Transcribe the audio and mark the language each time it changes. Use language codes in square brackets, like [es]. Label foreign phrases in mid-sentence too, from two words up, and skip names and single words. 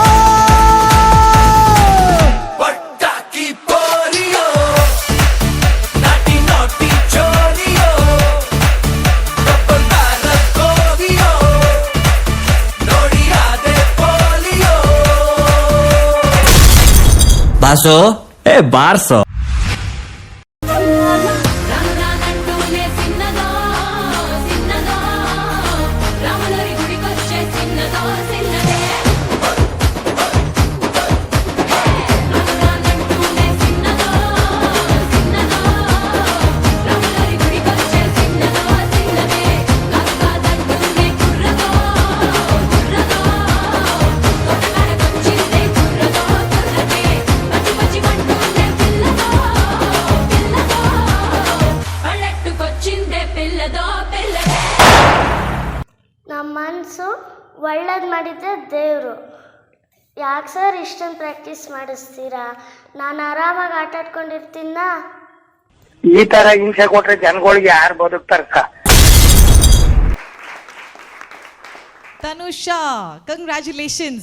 [kn] ಪಟಾಕಿ ಪೋಲಿಯೋ ನಾಟಿ ನಾಟಿ ಚೋರಿಯೋ, [en] double barrel [kn] ಕೋವಿಯೋ, ನೋಡಿ ಆದೆ ಪೋಲಿಯೋ. ಬಾಸೋ ಏ ಬಾರ್ಸೋ. [te] రామరానంటూనే సిన్నదో సిన్నదో, రాములరి గుడికొచ్చే సిన్నదో సిన్నదే. రామరానంటూనే సిన్నదో సిన్నదో, రాములరి గుడికొచ్చే సిన్నదో సిన్నదే. కాకాదంటూనే కుర్రదో కుర్రదో, తోటకాడకొచ్చిందే కుర్రదో కుర్రదే. పచ్చి పచ్చి మంటూనే పిల్లదో పిల్లదో, పల్లెట్టుకొచ్చిందే పిల్లదో పిల్లదే. [kn] ನಮ್ಮ ಮನಸ್ಸು ಒಳ್ಳೇದು ಮಾಡಿದ್ರೆ ದೇವರು. ಯಾಕೆ ಸರ್ ಇಷ್ಟೊಂದು ಪ್ರಾಕ್ಟೀಸ್ ಮಾಡಿಸ್ತೀರಾ? ನಾನು ಆರಾಮಾಗಿ ಆಟ ಆಡ್ಕೊಂಡಿರ್ತೀನ. ಈ ತರ ಹಿಂಸೆ ಕೊಟ್ರೆ ಜನಗಳಿಗೆ ಯಾರು ಬದುಕ್ತಾರಕ್ಕ? ತನುಷಾ, ಕಂಗ್ರ್ಯಾಚುಲೇಷನ್ಸ್.